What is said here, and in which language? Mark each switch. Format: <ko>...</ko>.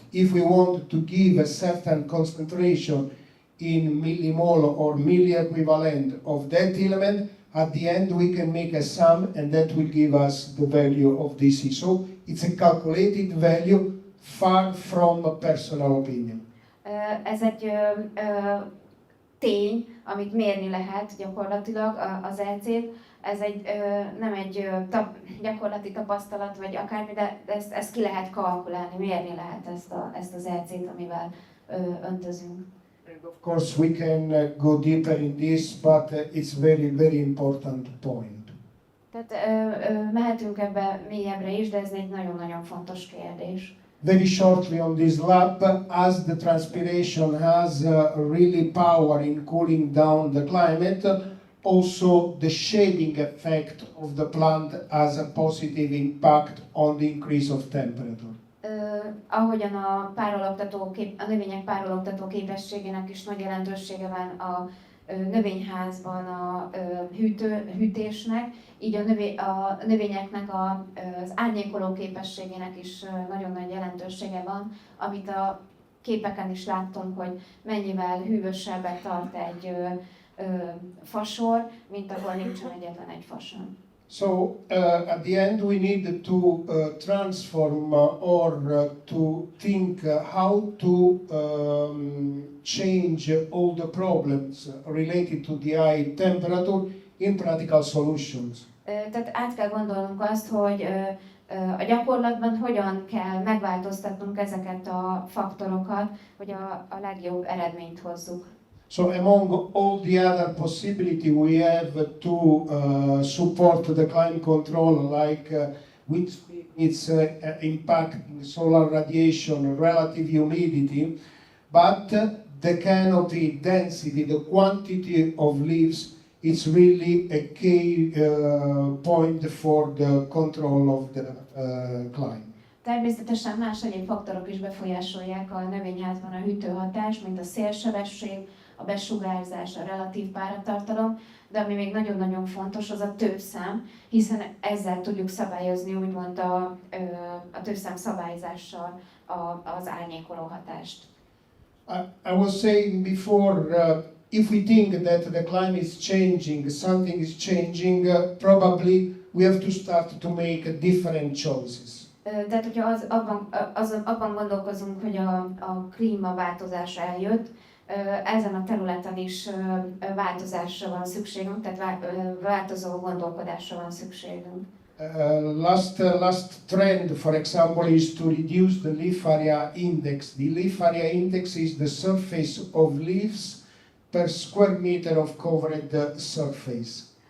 <en>If we want to give a certain concentration in millimole or milliequivalent of that element, at the end we can make a sum and that will give us the value of DC. So it's a calculated value, far from a personal opinion.</en> <hu>Ez egy tény, amit mérni lehet gyakorlatilag az EC-t. Ez nem egy gyakorlati tapasztalat, vagy akármi, de ezt ki lehet kalkulálni, mérni lehet ezt az EC-t, amivel öntözünk.</hu> <en>And of course we can go deeper in this, but it's very, very important point.</en> <hu>Tehát mehetünk ebbe mélyebbre is, de ez egy nagyon-nagyon fontos kérdés.</hu> <en>Very shortly on this lab, as the transpiration has really power in cooling down the climate, also the shading effect of the plant has a positive impact on the increase of temperature.</en> <hu>Ahogyan a növények párologtató képességének is nagy jelentősége van a növényházban a hűtésnek, így a növényeknek az árnyékoló képességének is nagyon nagy jelentősége van, amit a képeken is láttunk, hogy mennyivel hűvösebbet tart egy fasor, mint ahol nincsen egyetlen egy fasor.</hu> <en>So at the end we need to transform or to think how to change all the problems related to the high temperature in practical solutions.</en> <hu>Tehát át kell gondolnunk azt, hogy a gyakorlatban hogyan kell megváltoztatnunk ezeket a faktorokat, hogy a legjobb eredményt hozzuk.</hu> <en>So among all the other possibility we have to support the climate control, like wind speed, its impacting solar radiation, relative humidity, but the canopy density, the quantity of leaves, it's really a key point for the control of the climate.</en> <hu>Természetesen más egyéb faktorok is befolyásolják a növényházban a hűtőhatást, mint a szélsebesség, a besugárzás, a relatív páratartalom, de ami még nagyon-nagyon fontos, az a tőszám, hiszen ezzel tudjuk szabályozni úgymond a tőszám szabályzással az árnyékoló hatást.</hu> <en>I was saying before, if we think that the climate is changing, something is changing, probably we have to start to make different choices.</en> <hu>Tehát, hogyha abban gondolkozunk, hogy a klímaváltozás eljött, ezen a területen is változásra van szükségünk, tehát változó gondolkodásra van szükségünk.</hu> <en>Last trend, for example, is to reduce the leaf area index. The leaf area index is the surface of leaves per square meter of covered surface.</en>